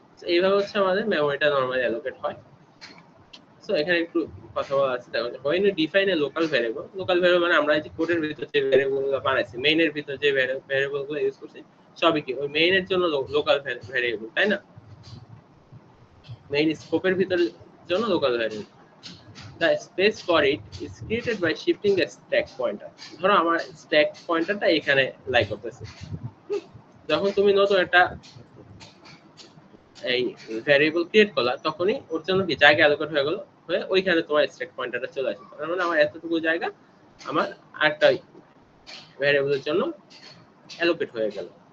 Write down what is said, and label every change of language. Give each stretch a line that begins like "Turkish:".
Bangla: তো এইভাবে হচ্ছে আমাদের মেমোরিটা নরমালি অ্যালোকেট হয়। সো এখানে একটু কথা বলা আছে, দেখো
English: when you define a local variable
Bangla: মানে আমরা এই যে কোডের ভিতর যে ভ্যারিয়েবলগুলো বানাইছি, মেইনের ভিতর যে ভ্যারিয়েবলগুলো ইউজ করছি, সবই কি ওই মেইনের জন্য লোকাল ভ্যারিয়েবল, তাই না? মেইন স্কোপের ভিতরে জন্য local variable.
English: The space for it is created by shifting the stack pointer.
Bangla: ধরো আমার স্ট্যাক পয়েন্টারটা এখানে লাই করতেছে, যখন তুমি নতুন একটা এই ভ্যারিয়েবল ক্রিয়েট করলা তখনই ওর জন্য কি জায়গা অ্যালোকেট হয়ে গেল, হয়ে ওইখানে তোমার স্ট্যাক পয়েন্টারটা চলে আসবে। তার মানে আমার এতটুকু জায়গা আমার আরেকটা ভ্যারিয়েবলের জন্য অ্যালোকেট হয়ে গেল।